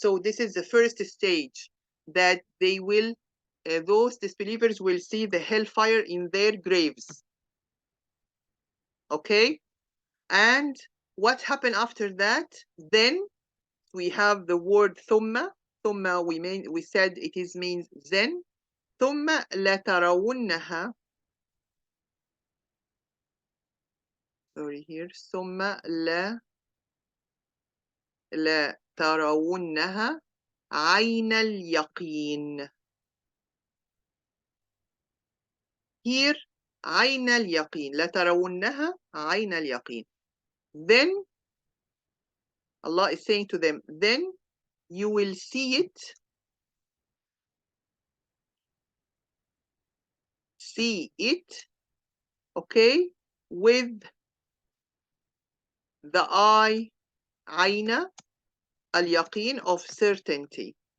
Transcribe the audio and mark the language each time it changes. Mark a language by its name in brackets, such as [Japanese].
[English] So this is the first stage, that they will, those disbelievers will see the hellfire in their graves. Okay? And what happened after that? Then we have the word thumma. Thumma, we said it means then. [Arabic] ثم لترونها [English] sorry here [Arabic] ثم لا ترونها عين اليقين. [English] Here [Arabic] عين اليقين لا ترونها عين اليقين. [English] Then Allah is saying to them, then you will see it, okay, with the eye, [Arabic] عين اليقين, [English] of certainty.